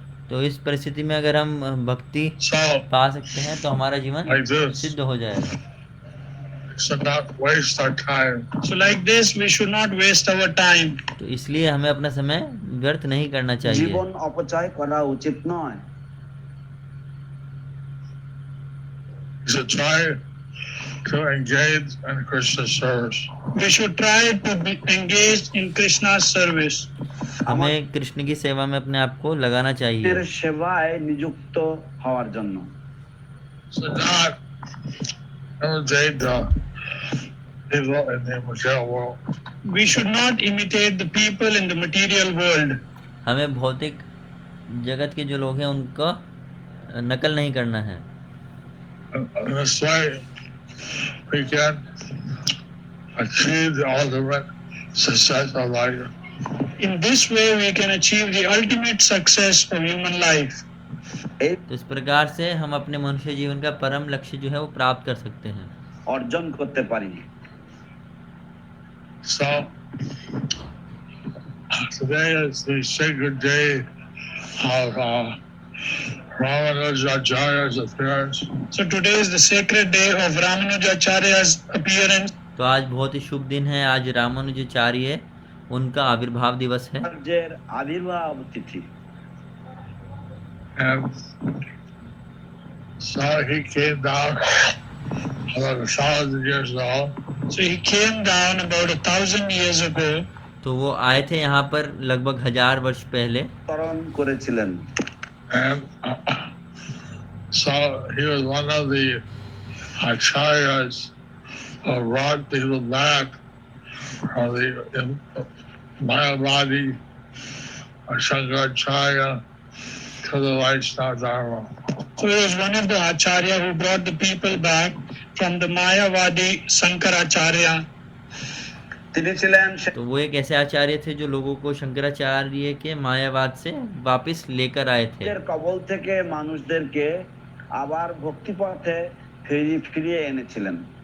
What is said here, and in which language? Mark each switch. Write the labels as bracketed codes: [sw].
[hi] तो इस परिस्थिति में अगर हम भक्ति पा सकते हैं तो हमारा जीवन सिद्ध हो जाएगा। [en] Should not waste our time. So like this, we should not waste our time. [hi] तो इसलिए हमें अपना समय व्यर्थ नहीं करना चाहिए। [bn] জীবন অপচয় করা উচিত নয়। [en] We should try to engage in Krishna's service. We should try to be engaged in Krishna's service. [hi] हमें कृष्ण की सेवा में अपने आप को लगाना चाहिए। [bn] এর সেবায় নিযুক্ত হওয়ার জন্য। [en] So not imitate the people in the material world. We should not imitate the people in the material world. [hi] हमें भौतिक जगत के जो लोग हैं उनका नकल नहीं करना है। [en] In this way, we can achieve the ultimate success of life. In this way, we can achieve the ultimate success of human life. [hi] तो इस प्रकार से हम अपने मनुष्य जीवन का परम लक्ष्य जो है वो प्राप्त कर सकते हैं। [bn] অর্জন করতে পারি। [en] So today is the sacred day of Ramanujacharya's appearance. So today is the sacred day of Ramanujacharya's appearance. [hi] तो आज बहुत ही शुभ दिन है, आज रामानुजाचार्य उनका आविर्भाव दिवस है। [bn] আচার্যের আবির্ভাব তিথি। [en] And so he came down about 1,000 years ago. So he came down about 1,000 years ago. [hi] तो वो आए थे यहाँ पर लगभग 1000 वर्ष पहले। [bn] তরণ করেছিলেন। [en] And so he was one of the acharyas who brought people back from the Mayavadi Shankaracharya to the Vaishnava Dharma. So he was one of the Acharya who brought the people back from the Mayavadi Sankaracharya. [bn] তিনি ছিলেন [hi] तो वो एक ऐसे आचार्य थे जो लोगों को शंकराचार्य के मायावाद से वापस लेकर आए थे। [bn] এর কবল থেকে মানুষদেরকে আবার ভক্তি পথে ফিরিয়ে এনেছিলেন।